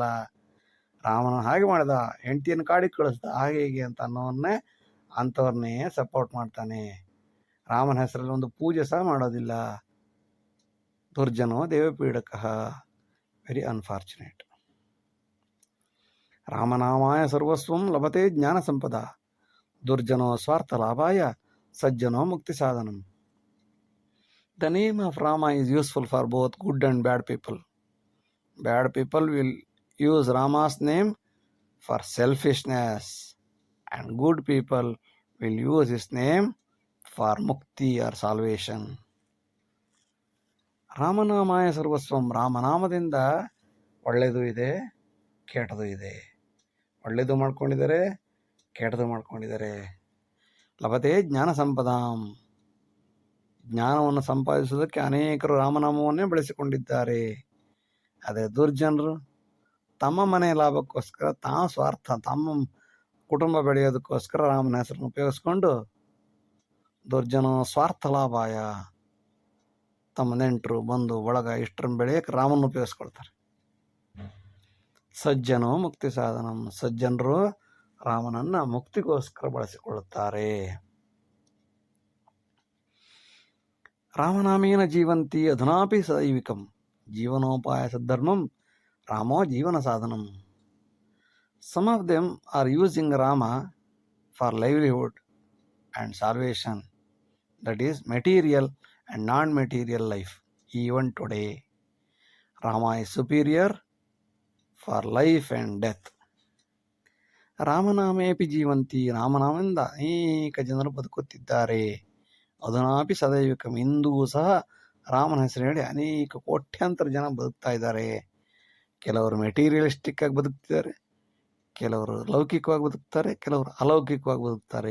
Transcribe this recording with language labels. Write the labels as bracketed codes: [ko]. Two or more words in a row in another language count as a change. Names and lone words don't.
[kn] ರಾಮನ ಹಾಗೆ ಮಾಡಿದ, ಹೆಂಡತಿಯನ್ನು ಕಾಡಿಗೆ ಕಳಿಸ್ದ, ಹಾಗೆ ಹೀಗೆ ಅಂತ ಅನ್ನೋನ್ನೇ ಅಂಥವ್ರನ್ನೇ ಸಪೋರ್ಟ್ ಮಾಡ್ತಾನೆ. ರಾಮನ ಹೆಸರಲ್ಲಿ ಒಂದು ಪೂಜೆ ಸಹ ಮಾಡೋದಿಲ್ಲ. [sa] ದುರ್ಜನೋ ದೇವಪೀಡಕಃ. [en] very unfortunate. [sa] ರಾಮನಾಮಾಯ ಸರ್ವಸ್ವಂ ಲಭತೆ ಜ್ಞಾನ ಸಂಪದ, ದುರ್ಜನೋ ಸ್ವಾರ್ಥ ಲಾಭಾಯ ಸಜ್ಜನೋ ಮುಕ್ತಿ ಸಾಧನಂ. [en] The name of Rama is useful for both good and bad people. Bad people will use Rama's name for selfishness, and good people will use his name for mukti or salvation. [sa] ರಾಮನಾಮಾಯ ಸರ್ವಸ್ವಂ. [kn] ರಾಮನಾಮದಿಂದ ಒಳ್ಳೆಯದು ಇದೆ, ಕೆಟ್ಟದು ಇದೆ. ಒಳ್ಳೆಯದು ಮಾಡ್ಕೊಂಡಿದ್ದಾರೆ, ಕೆಟ್ಟದು ಮಾಡ್ಕೊಂಡಿದ್ದಾರೆ. [sa] ಲಭತೆ ಜ್ಞಾನ ಸಂಪದಾಂ. [kn] ಜ್ಞಾನವನ್ನು ಸಂಪಾದಿಸುವುದಕ್ಕೆ ಅನೇಕರು ರಾಮನಾಮವನ್ನೇ ಬಳಸಿಕೊಂಡಿದ್ದಾರೆ. ಅದೇ ದುರ್ಜನರು ತಮ್ಮ ಮನೆಯ ಲಾಭಕ್ಕೋಸ್ಕರ, ಸ್ವಾರ್ಥ, ತಮ್ಮ ಕುಟುಂಬ ಬೆಳೆಯೋದಕ್ಕೋಸ್ಕರ ರಾಮನ ಹೆಸರನ್ನು ಉಪಯೋಗಿಸ್ಕೊಂಡು [sa] ದುರ್ಜನ ಸ್ವಾರ್ಥ ಲಾಭಾಯ, [kn] ತಮ್ಮ ನೆಂಟರು ಬಂಧು ಬಳಗ ಇಷ್ಟರನ್ನು ಬೆಳೆಯಕ್ಕೆ ರಾಮನ ಉಪಯೋಗಿಸ್ಕೊಳ್ತಾರೆ. [sa] ಸಜ್ಜನೋ ಮುಕ್ತಿ ಸಾಧನಂ. [kn] ಸಜ್ಜನರು ರಾಮನನ್ನ ಮುಕ್ತಿಗೋಸ್ಕರ ಬಳಸಿಕೊಳ್ಳುತ್ತಾರೆ. [sa] ರಾಮನಾಮೇನ ಜೀವಂತಿ ಅಧುನಾಪಿ ಸದೈವಿಕಂ. ಜೀವನೋಪಾಯ ಸದ್ಧರ್ಮಂ ರಾಮೋ ಜೀವನ ಸಾಧನಂ. [en] Some of them are using Rama for livelihood and salvation, that is material and non-material life. Even today, Rama is superior for life and death. [sa] ರಾಮನಾಮೇಪಿ ಜೀವಂತಿ. [kn] ರಾಮನಾಮದಿಂದ ಅನೇಕ ಜನರು ಬದುಕುತ್ತಿದ್ದಾರೆ. [sa] ಅಧುನಾಪಿ ಸದೈವಿಕಂ. [kn] ಇಂದೂ ಸಹ ರಾಮನ ಹೆಸರು ಹೇಳಿ ಅನೇಕ ಕೋಟ್ಯಾಂತರ ಜನ ಬದುಕ್ತಾ ಇದ್ದಾರೆ. ಕೆಲವರು ಮೆಟೀರಿಯಲಿಸ್ಟಿಕ್ ಆಗಿ ಬದುಕ್ತಿದ್ದಾರೆ, ಕೆಲವರು ಲೌಕಿಕವಾಗಿ ಬದುಕ್ತಾರೆ, ಕೆಲವರು ಅಲೌಕಿಕವಾಗಿ ಬದುಕ್ತಾರೆ.